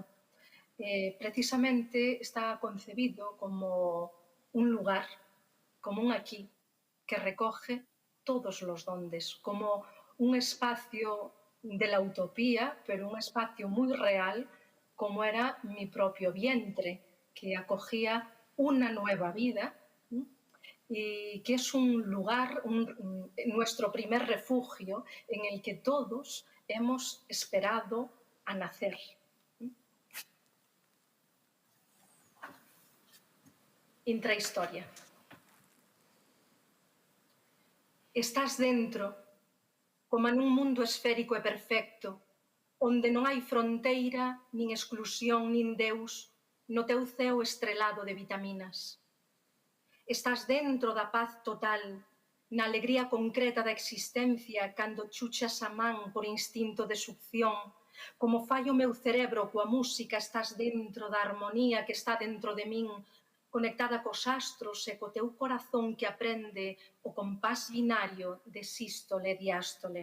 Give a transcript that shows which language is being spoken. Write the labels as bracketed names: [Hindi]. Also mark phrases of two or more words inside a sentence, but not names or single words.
[Spanish] Precisamente está concebido como un lugar, como un aquí, que recoge todos los dondes, como un espacio de la utopía, pero un espacio muy real, como era mi propio vientre, que acogía una nueva vida y que es un lugar, nuestro primer refugio en el que todos hemos esperado a nacer. Intrahistoria. Estás dentro, como en un mundo esférico [Galician] e perfecto, onde non hai fronteira, nin exclusión, nin Deus, no teu ceo estrelado de vitaminas. Estás dentro da paz total, na alegría concreta da existencia, cando chuchas a man por instinto de succión, como fai o meu cerebro coa música, estás dentro da armonía que está dentro de min, conectada cos astros e co teu corazón que aprende o compás binario de sístole e diástole.